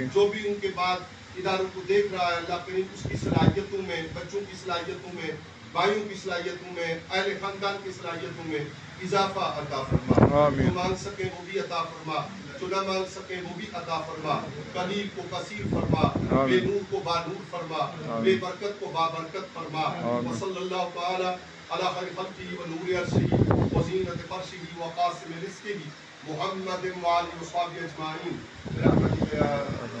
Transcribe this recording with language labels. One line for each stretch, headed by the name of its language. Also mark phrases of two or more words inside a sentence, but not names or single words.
Urdu: جو بھی ان کے بعد اداروں کو دیکھ رہا ہے، اللہ کریم اس کی صلاحیتوں میں، بچوں کی صلاحیتوں میں، بھائیوں کی صلاحیتوں میں، اہل خاندان کی صلاحیتوں میں اضافہ عطا فرما. جو مانگ سکے وہ بھی عطا فرما، جو نہ مانگ سکے وہ بھی عطا فرما. قلیل کو کثیر فرما، بے نور کو با نور فرما، بے برکت کو با برکت فرما.
Arabic: وصلى الله تعالى علی خیر خلقہ و نور عرشہ و زینت فرشہ و قاسم رزقہ محمد و آلہ و صحبہ اجمعین برحمتک یا